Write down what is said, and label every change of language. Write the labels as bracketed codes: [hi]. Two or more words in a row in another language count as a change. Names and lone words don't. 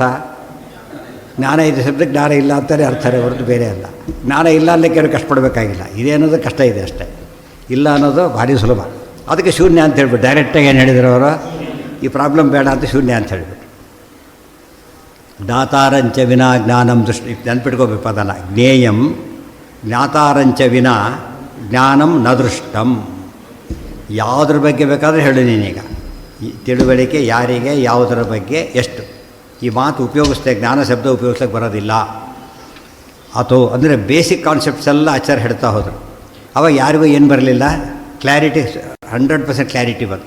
[kn] ಜ್ಞಾನ ಇದೆ ಶಬ್ದಕ್ಕೆ ಜ್ಞಾನ ಇಲ್ಲ ಅಂತಾರೆ ಅರ್ಥನೇ ಹೊರತು ಬೇರೆ ಅಲ್ಲ. ಜ್ಞಾನ ಇಲ್ಲ ಅನ್ನೋಕ್ಕೆ ಅವ್ರು ಕಷ್ಟಪಡಬೇಕಾಗಿಲ್ಲ. ಇದೆ ಅನ್ನೋದು ಕಷ್ಟ ಇದೆ ಅಷ್ಟೇ. ಇಲ್ಲ ಅನ್ನೋದು ಭಾರಿ ಸುಲಭ. ಅದಕ್ಕೆ ಶೂನ್ಯ ಅಂತ ಹೇಳ್ಬಿಟ್ಟು ಡೈರೆಕ್ಟಾಗಿ ಏನು ಹೇಳಿದ್ರು ಅವರು? ಈ ಪ್ರಾಬ್ಲಮ್ ಬೇಡ ಅಂತ ಶೂನ್ಯ ಅಂತ ಹೇಳಿಬಿಟ್ಟು. [sa] ಜ್ಞಾತಾರಂಚ ವಿನಾ ಜ್ಞಾನಂ ದೃಷ್ಟಿ. [kn] ನೆನ್ಪಿಟ್ಕೋಬೇಕು ಪದನ. [sa] ಜ್ಞೇಯಂ ಜ್ಞಾತಾರಂಚ ವಿನಾ ಜ್ಞಾನಂ ನ ದೃಷ್ಟಂ. [kn] ಯಾವುದ್ರ ಬಗ್ಗೆ ಬೇಕಾದರೂ ಹೇಳು ನೀನೀಗ. ಈ ತಿಳುವಳಿಕೆ ಯಾರಿಗೆ, ಯಾವುದರ ಬಗ್ಗೆ, ಎಷ್ಟು, ಈ ಮಾತು ಉಪಯೋಗಿಸ್ತೇ. ಜ್ಞಾನ ಶಬ್ದ ಉಪಯೋಗಿಸ್ಲಿಕ್ಕೆ ಬರೋದಿಲ್ಲ. ಅಥವಾ ಅಂದರೆ [en] basic concepts [kn] ಎಲ್ಲ ಆಚಾರ ಹೇಳ್ತಾ ಹೋದರು. ಅವಾಗ ಯಾರಿಗೂ ಏನು ಬರಲಿಲ್ಲ? ಕ್ಲಾರಿಟಿ 100% ಕ್ಲಾರಿಟಿ ಬಂತು.